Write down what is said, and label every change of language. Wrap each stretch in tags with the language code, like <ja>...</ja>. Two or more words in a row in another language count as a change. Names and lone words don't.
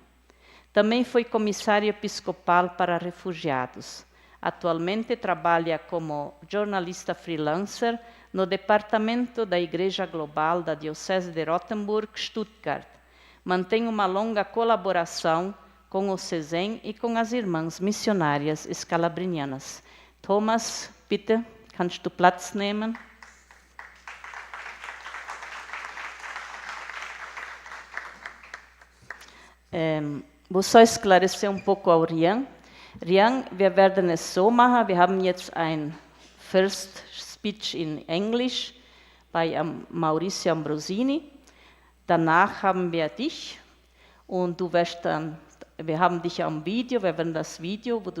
<pt>Também foi comissário episcopal para refugiados. Atualmente trabalha como jornalista freelancer no departamento da Igreja Global da Diocese de Rothenburg-Stuttgart. Mantém uma longa colaboração com o CSEM e com as Irmãs Missionárias Escalabrinianas.</pt> <de>Thomas, bitte, kannst du Platz nehmen?</de> <pt>Vou só esclarecer um pouco ao Rian.</pt> <de>Rian, wir werden es so machen, wir haben jetzt ein</de> <en>First Speech in English</en> <de>bei Maurizio Ambrosini. Danach haben wir dich und du wirst dann, wir haben dich am Video, wir werden das Video, wo du</de>